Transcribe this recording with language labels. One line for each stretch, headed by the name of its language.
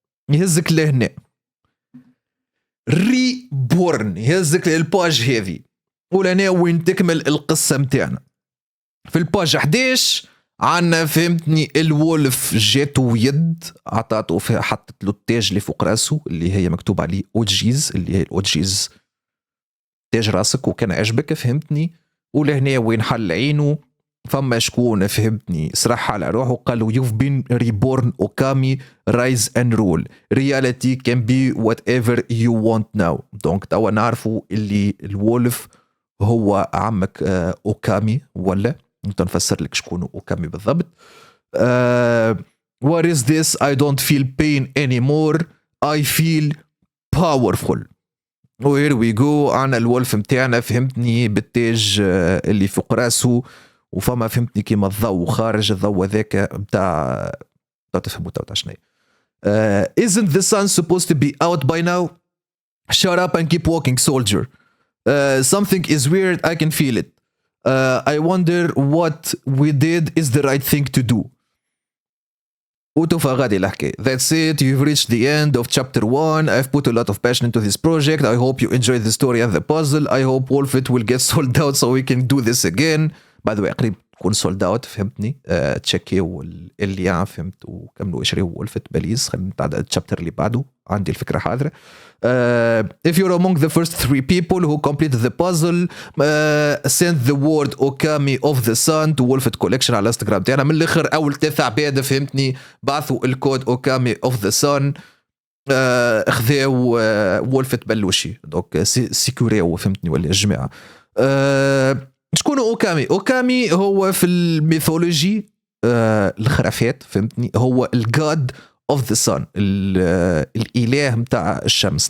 Arabic: يهزك لهنا ريبورن، يهزك للباج هذه ولهنا وين تكمل القصه متاعنا. في الباج 11 عنا فهمتني الولف جاتو يد عطاتو فيها حطت له التاج اللي فوق راسه اللي هي مكتوب عليه اوجيز، اللي هي الاوجيز تاج راسك وكان عجبك فهمتني. ولهنا وين حل عينه فما شكون فهمتني سرح على روحه قالوا
English: you've been reborn Okami rise and rule reality can be whatever you want now.
Arabic: دونك توا نعرفوا اللي الولف هو عمك اوكامي ولا انت نفسر لك شكون اوكامي بالضبط.
English: what is this I don't feel pain anymore I feel powerful. وهير we go
Arabic: عنا الولف متاعنا فهمتني بالتاج اللي فوق راسه، وفما فهمتني كيما الضوء خارج الضوء هذاك متاع تفهموا تاع شنو.
English: Isn't the sun supposed to be out by now? Shut up and keep walking, soldier. Something is weird, I can feel it. I wonder what we did is the right thing to do.
Arabic: وتوفى غادي الحكاية.
English: That's it, you've reached the end of chapter 1. I've put a lot of passion into this project. I hope you enjoyed the story and the puzzle. I hope Wolfit will get sold out so we can do this again. By the way
Arabic: قريب تكون
English: sold out
Arabic: فهمتني. تشيكيو اللي فهمت وكملوا اشريوا وولفت بليز. خلينا نتعدى الشابتر اللي بعده، عندي الفكرة حاضرة.
English: If you're among the first 3 people who completed the puzzle, send the word Okami of the Sun to Wolfit Collection
Arabic: على انستغرام تاعنا. من الاخر اول 3 عباد فهمتني بعثوا الكود Okami of the Sun، اخذوا وولفت بلوشي دونك سيكوريو فهمتني ولا الجماعه. شكون اوكامي؟ اوكامي هو في الميثولوجي الخرافات فهمتني، هو
English: الجاد of the sun,
Arabic: الاله نتاع الشمس.